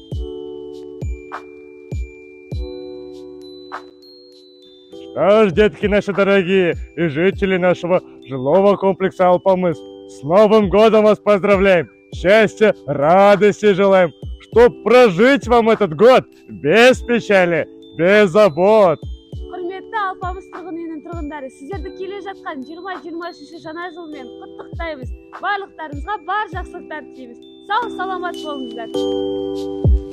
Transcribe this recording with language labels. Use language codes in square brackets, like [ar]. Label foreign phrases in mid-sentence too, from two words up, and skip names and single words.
[ru] Что ж, детки наши дорогие и жители нашего жилого комплекса Алпамыс, с Новым годом вас поздравляем! Счастья, радости желаем, чтоб прожить вам этот год без печали, без забот. [kk] Құрметті Алпамыс тұрғын үйінің тұрғындары, сіздерді келе жатқан 20-23 жаңа жылмен құттықтаймыз. Барлықтарыңызға бар жақсылықтар тілейміз. Сау саламат болыңыздар.